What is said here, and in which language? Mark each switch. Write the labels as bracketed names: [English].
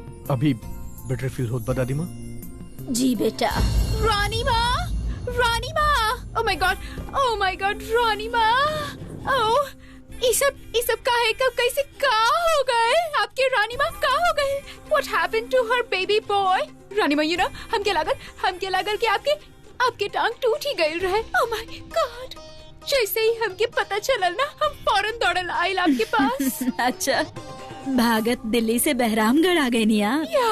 [Bhojpuri] अभी better feel होत बा दादी माँ? जी बेटा। रानी माँ, रानी माँ, [English] oh my God [Bhojpuri] रानी माँ, ओह ये सब काहे कब कैसे का हो गए? आपके रानी माँ का हो गए? [English] What happened to her baby boy? [Bhojpuri] रानी माँ, [English] you know, [Bhojpuri] हमके लागल कि आपके टांग टूट ही गई रहे। [English] Oh my God! [Bhojpuri] जैसे ही हमके पता चलल ना, हम फौरन दौड़ल आइल आपके पास। अच्छा, भागत दिल्ली से बहरामगढ़ आ गए नी आप?